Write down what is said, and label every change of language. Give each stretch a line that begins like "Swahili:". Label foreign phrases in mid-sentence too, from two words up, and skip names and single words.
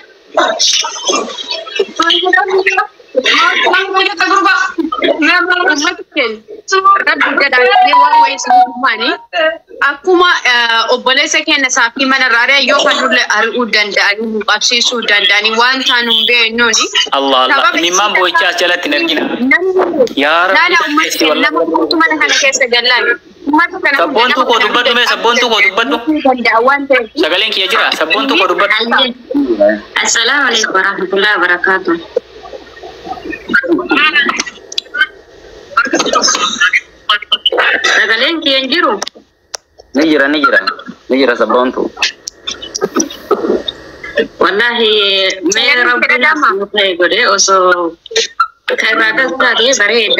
Oromo: Akkuma obboleessa keenya saafii manarraa yoo kanullee ari'uu danda'anii qabsiisuu danda'anii waan taanuun beeknuuni. Allah Allah mimmaan boo'ichaas jalatti hin argina. Yaa Rabbi nama mana kana keessa gallaan. Sabboontuu koo dubbadhu mee sabboontuu koo dubbadhu. Sagaleen kiyya jira sabboontuu koo dubbadhu.
Arabic: السلام عليكم ورحمة الله وبركاته.
Oromo: Sagaleen kiyya jiru. Ni jira sabboontuu. Wallahi mee rabbi godhe osoo karaadas taatee bareeda.